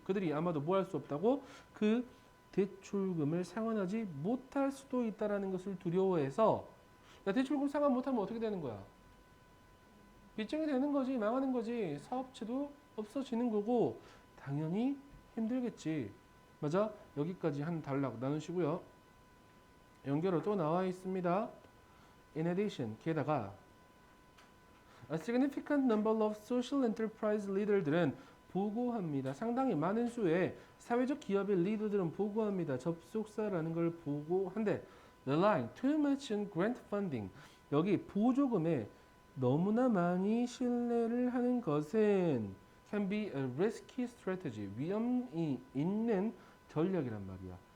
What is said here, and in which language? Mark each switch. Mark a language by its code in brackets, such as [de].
[ko] 그들이 아마도 뭐 할 수 없다고 그 대출금을 상환하지 못할 수도 있다라는 것을 두려워해서 야, 대출금 상환 못하면 어떻게 되는 거야? 빚쟁이 되는 거지, 망하는 거지. 사업체도 없어지는 거고 당연히 힘들겠지. 맞아? 여기까지 한 단락 나누시고요. 연결어 또 나와 있습니다. [en] In addition, [ko] 게다가 [en] A significant number of social enterprise leader들은 보고합니다. [ko] 상당히 많은 수의 사회적 기업의 리더들은 보고합니다. 접속사라는 걸 보고한데 [en] relying too much on grant funding [ko] 여기 보조금에 너무나 많이 신뢰를 하는 것은 [en] can be a risky strategy [ko] 위험이 있는 전략이란 말이야.